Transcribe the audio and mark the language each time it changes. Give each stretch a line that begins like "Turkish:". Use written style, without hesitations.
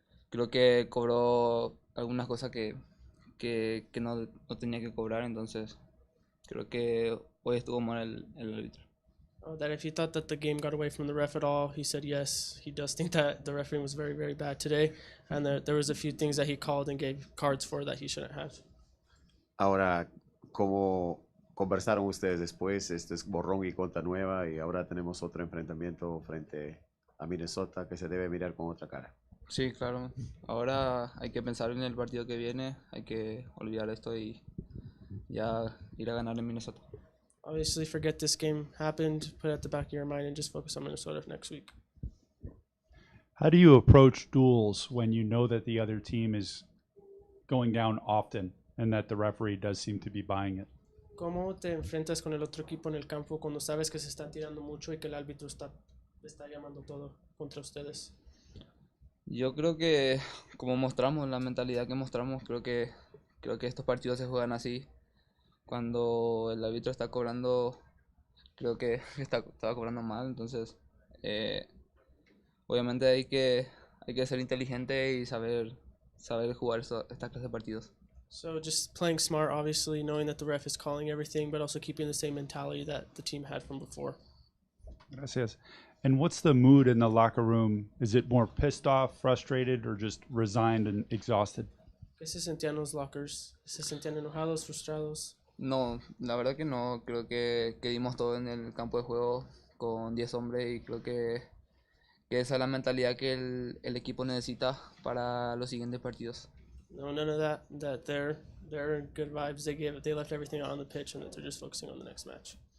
Spanish: Creo que cobró algunas cosas que no tenía que cobrar, entonces creo que hoy estuvo mal el árbitro.
English: That if he thought that the game got away from the ref at all, he said yes, he does think that the refereeing was very, very bad today, and there was a few things that he called and gave cards for that he shouldn't have.
Spanish: Ahora, ¿cómo conversaron ustedes después? Este es borrón y cuenta nueva y ahora tenemos otro enfrentamiento frente a Minnesota que se debe mirar con otra cara. Sí, claro. Ahora hay que pensar en el partido que viene, hay que olvidar esto y ya ir a ganar en Minnesota.
English: Obviously, forget this game happened, put it at the back of your mind, and just focus on Minnesota next week. How do you approach duels when you know that the other team is going down often and that the referee does seem to be buying it?
Spanish: ¿Cómo te enfrentas con el otro equipo en el campo cuando sabes que se están tirando mucho y que el árbitro está llamando todo contra ustedes? Yo creo que como mostramos, la mentalidad que mostramos, creo que estos partidos se juegan así. Cuando el árbitro está cobrando, creo que estaba cobrando mal, entonces obviamente hay que ser inteligente y saber jugar esta clase de partidos.
English: So just playing smart, obviously, knowing that the ref is calling everything, but also keeping the same mentality that the team had from before.
Spanish: Gracias.
English: And what's the mood in the locker room? Is it more pissed off, frustrated, or just resigned and exhausted?
Spanish: ¿Qué se sentían los lockers? ¿Se sentían enojados, frustrados? No, la verdad que no, creo que dimos todo en el campo de juego con 10 hombres y creo que esa es la mentalidad que el equipo necesita para los siguientes partidos.
English: No, none of that. That they're in good vibes. They left everything on the pitch and that they're just focusing on the next match.